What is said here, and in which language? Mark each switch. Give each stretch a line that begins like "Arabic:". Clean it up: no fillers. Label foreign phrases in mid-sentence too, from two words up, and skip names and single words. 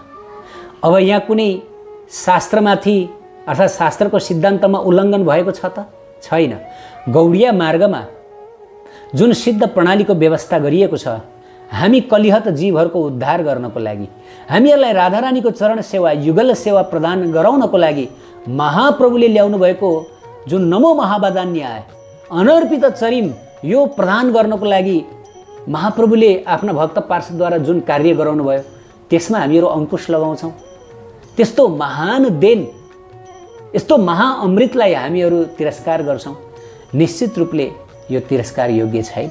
Nepali: अब यहाँ कुनै शास्त्रमाथि अर्थात् शास्त्रको सिद्धान्तमा उल्लङ्घन भएको छ त? छैन। गौडीय मार्गमा जुन सिद्ध प्रणालीको व्यवस्था गरिएको छ, हामी कलिहत जीवहरूको उद्धार गर्नको लागि, हामीहरूलाई राधारानीको चरण सेवा युगल सेवा प्रदान गराउनको लागि महाप्रभुले ल्याउनु भएको जुन
Sanskrit: नमो महावदान्याय अनर्पित चरिम
Nepali: यो प्रदान गर्नको लागि महाप्रभुले आफ्ना भक्त पार्षदद्वारा जुन कार्य गराउनु भयो त्यसमा हामीहरू अङ्कुश लगाउँछौँ। त्यस्तो महान देन, यस्तो महाअमृतलाई हामीहरू तिरस्कार गर्छौँ। निश्चित रूपले यो तिरस्कार योग्य छैन।